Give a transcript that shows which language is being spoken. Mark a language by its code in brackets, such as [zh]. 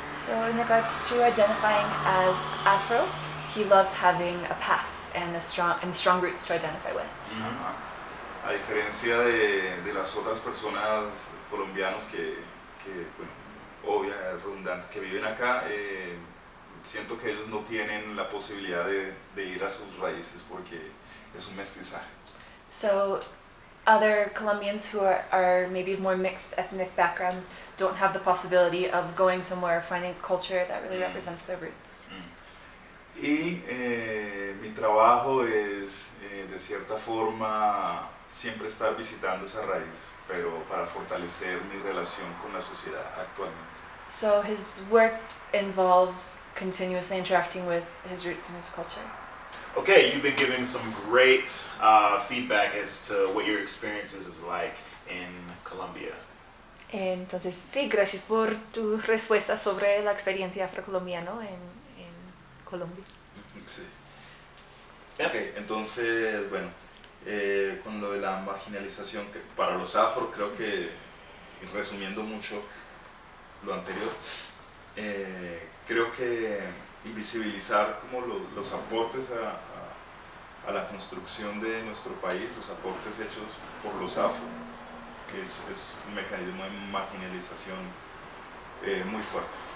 [en] So in regards to identifying as Afro, he loves having a past and strong roots to identify with. Ajá. [es] A diferencia de las otras personas colombianos que bueno, obvia, redundante, que viven acá, siento que ellos no tienen la posibilidad de ir a sus raíces porque es un mestizaje. [en] So other Colombians who are maybe more mixed ethnic backgrounds don't have the possibility of going somewhere, finding a culture that really represents their roots. [es] Y mi trabajo es, de cierta forma, siempre estar visitando esa raíz, pero para fortalecer mi relación con la sociedad actualmente. [en] So his work involves continuously interacting with his roots and his culture. Okay, you've been giving some great feedback as to what your experiences is like in Colombia. [es] Entonces, sí, gracias por tu respuesta sobre la experiencia afrocolombiana en Colombia. Sí. Ok, entonces, bueno, con lo de la marginalización que para los afro, creo que, resumiendo mucho lo anterior, creo que invisibilizar como los aportes a la construcción de nuestro país, los aportes hechos por los afro, es un mecanismo de marginalización muy fuerte.